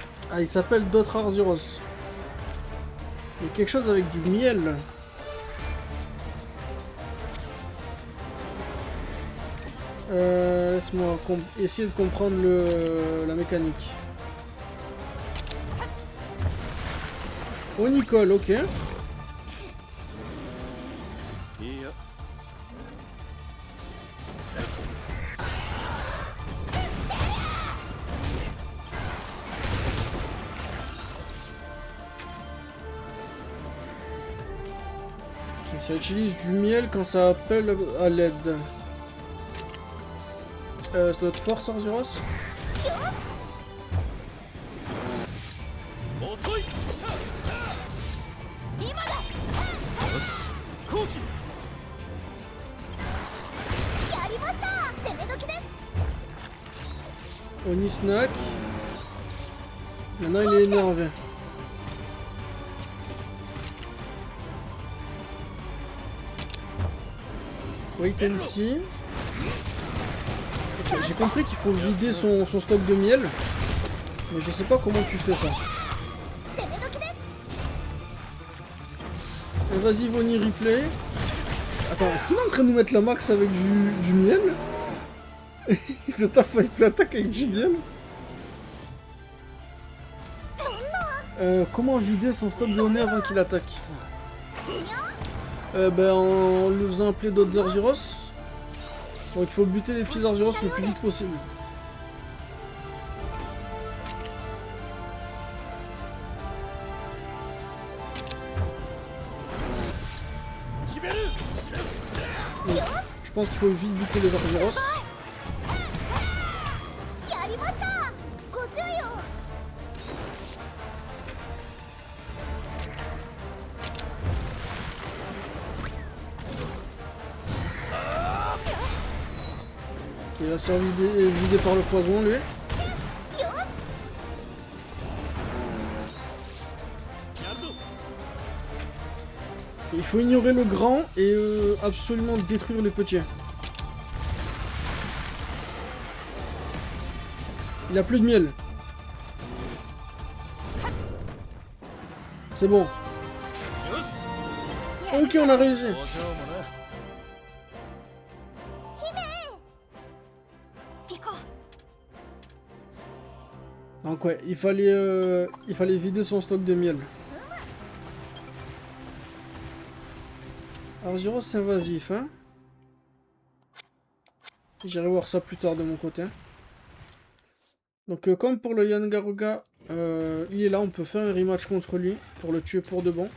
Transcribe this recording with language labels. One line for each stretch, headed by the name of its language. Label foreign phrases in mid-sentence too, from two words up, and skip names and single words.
French: Ah, il s'appelle d'autres Arzuros. Il y a quelque chose avec du miel. Laisse-moi essayer de comprendre la mécanique. Oh, Nicole, ok.
Japanese: いや
French: Ok, ça utilise du miel quand ça appelle à l'aide. C'est notre force, Arzuros?
Japanese: 遅い今だよし後期やりました攻め時です
English: Oni snack.
French: Maintenant il est énervé.
English: Wait and see.
French: Ok, j'ai compris qu'il faut vider son stock de miel. Mais je sais pas comment tu fais ça.
Japanese: 攻め時です
French: Vas-y, Vonnie, replay. Attends, est-ce qu'il est en train de nous mettre la max avec du miel? Il s'attaque avec du miel. Comment vider son stock de données avant qu'il attaque? Ben en lui faisant appeler d'autres Arzuros. Donc il faut buter les petits Arzuros le plus vite possible. Donc, je pense qu'il faut vite buter les Arzuros.
Japanese: やりましたご注意を
French: Ok, il va se faire vider par le poison lui.
Japanese: よし
French: Il faut ignorer le grand et absolument détruire les petits. Il a plus de miel. C'est bon.
Japanese: よし
French: Ok, on a réussi.
Japanese: 交渉もな行こう
French: Donc ouais, il fallait vider son stock de miel. Arzuros c'est invasif, hein. J'irai voir ça plus tard de mon côté. Donc comme pour le Yangaruga, il est là, on peut faire un rematch contre lui pour le tuer pour de bon.